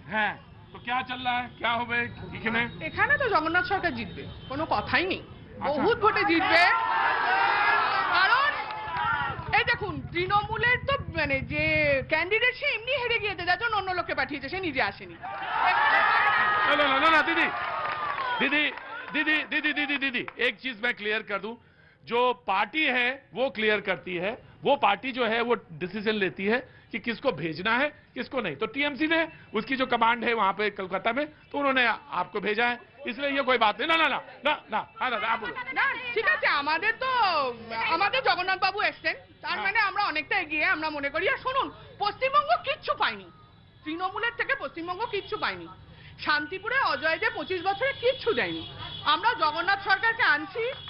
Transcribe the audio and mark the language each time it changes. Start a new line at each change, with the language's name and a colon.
Bangla: হ্যাঁ, তো
Hindi: क्या चल रहा है, क्या
Bangla: হবে এখানে? এখানে তো জগন্নাথ সরকার জিতবে, কোনো কথাই নেই, আচ্ছা। বহুত ভোটে জিতবে। কারণ এই দেখুন, তৃণমূলের তো মানে যে ক্যান্ডিডেট সে এমনি হেরে গিয়েছে, যার জন্য অন্য লোককে পাঠিয়েছে, সে নিজে আসেনি।
Hindi: ना दीदी दीदी दीदी दीदी दीदी दीदी एक चीज मैं क्लियर कर दूं, जो पार्टी है वो क्लियर करती है, वो पार्टी जो है वो डिसीजन लेती है कि किसको भेजना है किसको नहीं। तो टीएमसी ने, उसकी जो कमांड है वहां पे कोलकाता में, तो उन्होंने आपको भेजा है, इसलिए ये कोई बात नहीं। ना ना ना ना ना, हाँ दादा आप बोलो।
Bangla: না ঠিক আছে, আমাদের তো আমাদের জগন্নাথ বাবু এসছেন, তার মানে আমরা অনেকটা এগিয়ে আমরা মনে করি। আর শুনুন, পশ্চিমবঙ্গ কিচ্ছু পায়নি, তৃণমূলের থেকে পশ্চিমবঙ্গ কিচ্ছু পায়নি। শান্তিপুরে অজয় যে 25 বছরে কিচ্ছু দেয়নি। আমরা জগন্নাথ সরকারকে আনছি।